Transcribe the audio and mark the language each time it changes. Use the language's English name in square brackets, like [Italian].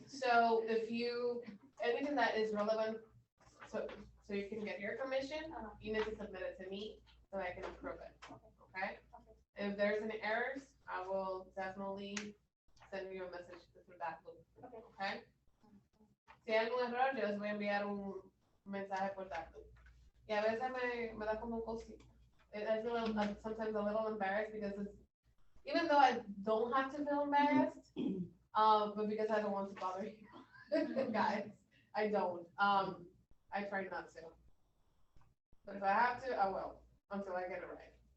[English] So if you, anything that is relevant, so you can get your commission, Uh-huh. you need to submit it to me so I can approve it, okay? If there's any errors, I will definitely send you a message through that loop, okay? [Spanish] Si hay algún error, yo les voy a enviar un mensaje por [English] that loop. [Spanish] Y a veces me da como un cosito. [English] I feel sometimes a little embarrassed because it's, even though I don't have to feel embarrassed, but because I don't want to bother you guys, I don't. I try not to. But if I have to, I will, until I get it right.